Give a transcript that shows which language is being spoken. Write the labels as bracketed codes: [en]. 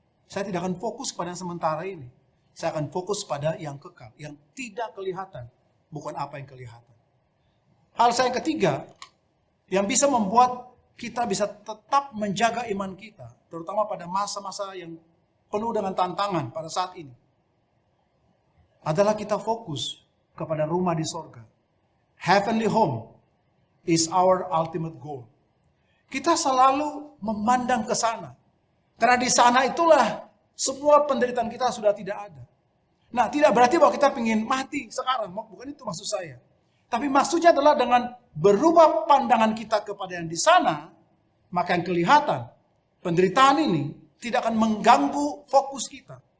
[id] Saya tidak akan fokus pada yang sementara ini. Saya akan fokus pada yang kekal, yang tidak kelihatan, bukan apa yang kelihatan. Hal saya yang ketiga, yang bisa membuat kita bisa tetap menjaga iman kita, terutama pada masa-masa yang penuh dengan tantangan pada saat ini, adalah kita fokus kepada rumah di sorga. [en] Heavenly home is our ultimate goal. [id] Kita selalu memandang ke sana. Karena di sana itulah semua penderitaan kita sudah tidak ada. Nah, tidak berarti bahwa kita ingin mati sekarang. Bukan itu maksud saya. Tapi maksudnya adalah dengan berubah pandangan kita kepada yang di sana, maka yang kelihatan, penderitaan ini tidak akan mengganggu fokus kita.